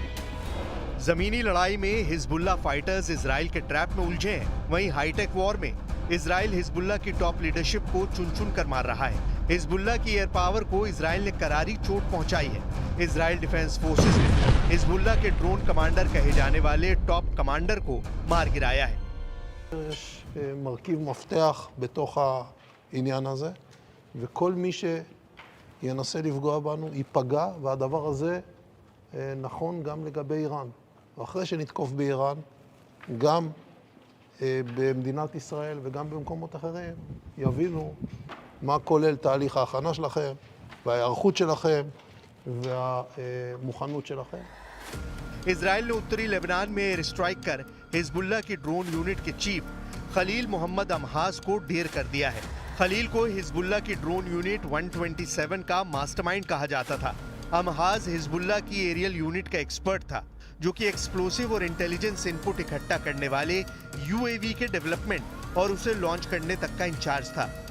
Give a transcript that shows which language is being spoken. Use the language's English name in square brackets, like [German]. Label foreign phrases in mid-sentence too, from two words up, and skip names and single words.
[Hindi] जमीनी लड़ाई में हिजबुल्लाह फाइटर्स इजराइल के ट्रैप में उलझे हैं। वहीं [English] hi-tech war [Hindi] में इजराइल हिजबुल्लाह की [English] top leadership [Hindi] को चुन चुन कर मार रहा है। हिजबुल्लाह की [English] air power [Hindi] को इजराइल ने करारी चोट पहुंचाई है। इजराइल डिफेंस फोर्सेस ने हिजबुल्लाह के [English] drone commander [Hindi] कहे जाने वाले [English] top commander [Hindi] को मार गिराया है। [Hebrew] מרכיב מפתח בתוך העניין הזה, וכל מי שינסה לפגוע בנו ייפגע, והדבר הזה נכון גם לגבי איראן. ואחרי שנתקוף באיראן, גם במדינת ישראל וגם במקומות אחרים, יבינו מה כולל תהליך ההכנה שלכם, וההיערכות שלכם, והמוכנות שלכם. [Hindi] इजराइल ने उत्तरी लेबनान में [English] air strike [Hindi] कर हिजबुल्लाह की [English] drone unit [Hindi] के चीफ खलील मोहम्मद अमहाज को ढेर कर दिया है। खलील को हिजबुल्लाह की [English] drone unit [Hindi] 127 का मास्टरमाइंड कहा जाता था। अमहाज हिजबुल्लाह की [English] aerial unit [Hindi] का एक्सपर्ट था जो कि एक्सप्लोसिव और [English] intelligence input [Hindi] इकट्ठा करने वाले यूएवी के डेवलपमेंट और उसे लॉन्च करने तक का इंचार्ज था।